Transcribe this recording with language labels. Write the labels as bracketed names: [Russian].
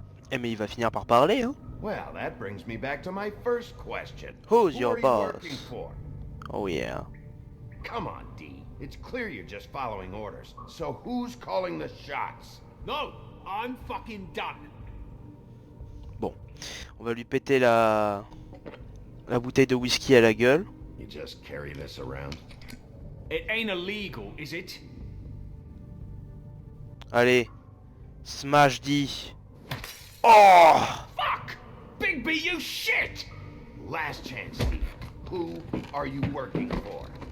[French] Eh mais il va finir par parler, hein. [English] Well, that brings me back to my first question. Who's Who your are you boss? working for? Oh yeah. Come on, D. It's clear you're just following orders. So who's calling the shots? No, I'm fucking done. [French] Bon, on va lui péter la bouteille de whisky à la gueule. [English] You just carry this around? It ain't illegal, is it? [French] Allez, smash D. Oh! [English] Fuck! Bigby, you shit! Last chance, D. Who are you working for?